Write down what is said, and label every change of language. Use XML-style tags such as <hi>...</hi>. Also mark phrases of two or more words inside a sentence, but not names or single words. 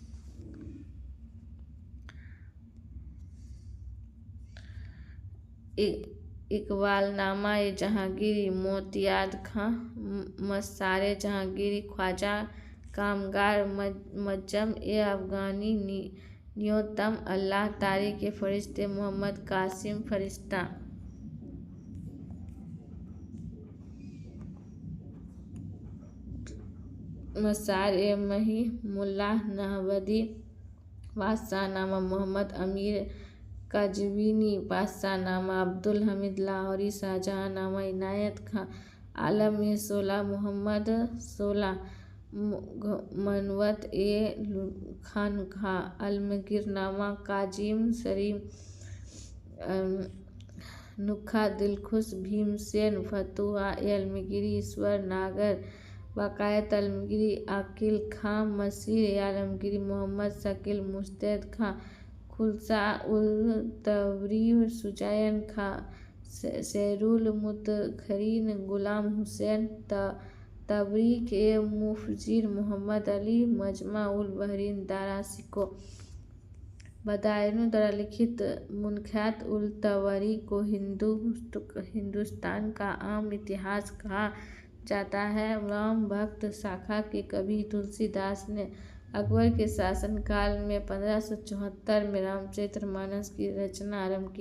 <hi>इकबालनामा जहांगीरी, मोतियाद खां, मसारे जहांगीरी, ख्वाजा कामगार मज्जम अफ़गानी, न्योतम अल्लाह, तारीख़ फ़रिश्ते, मोहम्मद कासिम फ़रिश्ता, मसार मही, मुल्ला नहबदी, बादशाहनामा मोहम्मद अमीर कज़वीनी, बादशाहनामा अब्दुल हमीद लाहौरी, शाहजहांनामा इनायत खां आलम 16, मोहम्मद 16, मनवत खानखा, आलमगीरनामा काजिम सरीम, नुक्खा दिलखुश, भीमसेन, फतुहा आलमगीरी, ईश्वर नागर, बाक़ायत आलमगीरी, अकील खां, मसीर आलमगीरी, मोहम्मद शकील, मुस्तैद खां, खुलसा उल तबरी, सुजैन खां, सैरुल मुतखरीन, गुलाम हुसैन तबरीक मुफजिर, मोहम्मद अली, मजमा उल बहरीन, दारा शिको। बदायूंनी द्वारा लिखित मुनख्यात उल तबरी को हिंदुस्तान का आम इतिहास कहा जाता है। राम भक्त शाखा के कवि तुलसीदास ने अकबर के शासनकाल में 1574 में रामचरितमानस की रचना आरंभ की।</hi>